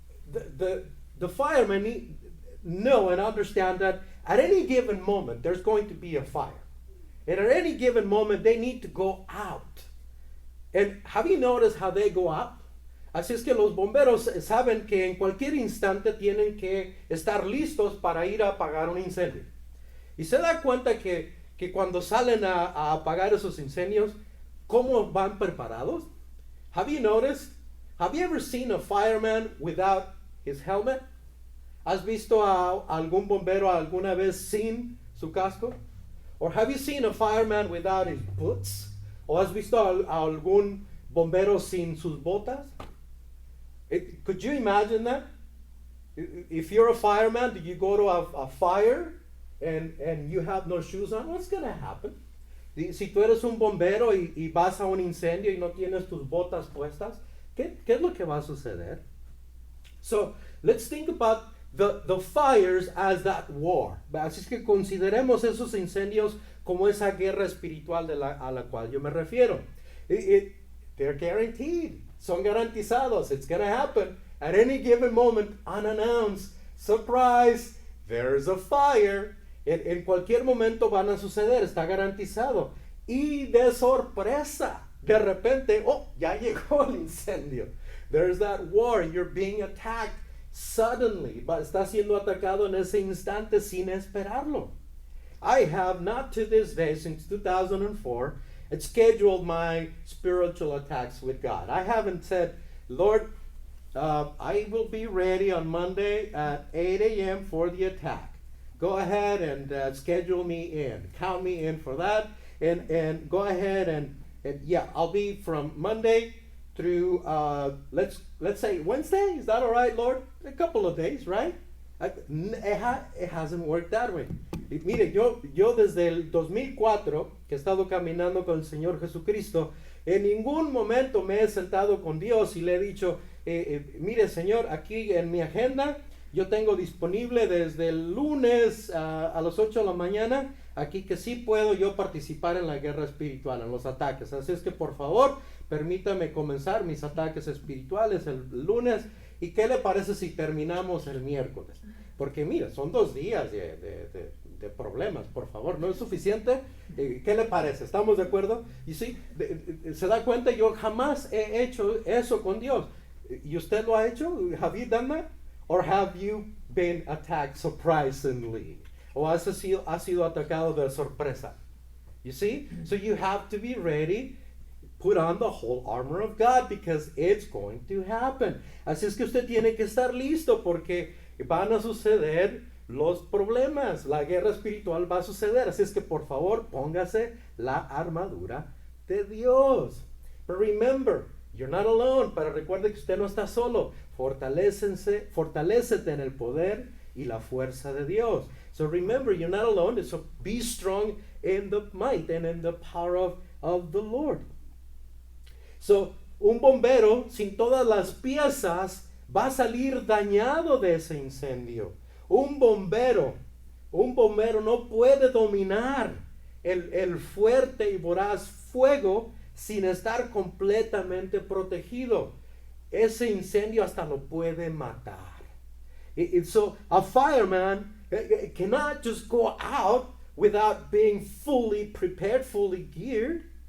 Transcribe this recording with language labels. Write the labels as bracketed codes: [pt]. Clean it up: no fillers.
[en] The firemen know and understand that at any given moment there's going to be a fire. And at any given moment they need to go out. And have you noticed how they go out? [es] Así es que los bomberos saben que en cualquier instante tienen que estar listos para ir a apagar un incendio. Y se da cuenta que cuando salen a apagar esos incendios, ¿cómo van preparados? [en] Have you noticed? Have you ever seen a fireman without his helmet? [es] ¿Has visto a algún bombero alguna vez sin su casco? [en] Or have you seen a fireman without his boots? [es] ¿O has visto a algún bombero sin sus botas? [en] Could you imagine that? If you're a fireman, do you go to a fire and you have no shoes on? What's going to happen? [es] Si tú eres un bombero y vas a un incendio y no tienes tus botas puestas, ¿qué es lo que va a suceder? [en] So, let's think about the fires as that war. [es] Así es que consideremos esos incendios como esa guerra espiritual a la cual yo me refiero. [en] They're guaranteed. [es] Son garantizados. [en] It's going to happen at any given moment, unannounced. Surprise, there's a fire. [es] En cualquier momento van a suceder, está garantizado. Y de sorpresa, de repente, ya llegó el incendio. [en] There's that war, you're being attacked suddenly. [es] Está siendo atacado en ese instante sin esperarlo. [en] I have not to this day, since 2004, scheduled my spiritual attacks with God. I haven't said, Lord, I will be ready on Monday at 8 a.m. for the attack. Go ahead and schedule me in. Count me in for that. And go ahead and I'll be from Monday through, let's say Wednesday. Is that all right, Lord? A couple of days, right? It hasn't worked that way. [es] Y mire, yo desde el 2004, que he estado caminando con el Señor Jesucristo, en ningún momento me he sentado con Dios y le he dicho, mire, Señor, aquí en mi agenda, yo tengo disponible desde el lunes a las 8 de la mañana, aquí que sí puedo yo participar en la guerra espiritual, en los ataques. Así es que por favor, permítame comenzar mis ataques espirituales el lunes. ¿Y qué le parece si terminamos el miércoles? Porque mira, son 2 días de problemas, por favor, ¿no es suficiente? ¿Qué le parece? ¿Estamos de acuerdo? Y sí, se da cuenta, yo jamás he hecho eso con Dios. ¿Y usted lo ha hecho? [en] Have you done that? Or have you been attacked surprisingly? [es] ¿O has sido atacado de sorpresa? [en] You see? So you have to be ready. Put on the whole armor of God because it's going to happen. [es] Así es que usted tiene que estar listo porque van a suceder los problemas. La guerra espiritual va a suceder. Así es que por favor póngase la armadura de Dios. [en] But remember, you're not alone. [es] Pero recuerde que usted no está solo. Fortalécete en el poder y la fuerza de Dios. [en] So remember, you're not alone. So be strong in the might and in the power of the Lord. [es] So, un bombero sin todas las piezas va a salir dañado de ese incendio. Un bombero no puede dominar el fuerte y voraz fuego sin estar completamente protegido. Ese incendio hasta lo puede matar. [en] So, a fireman cannot just go out without being fully prepared, fully geared.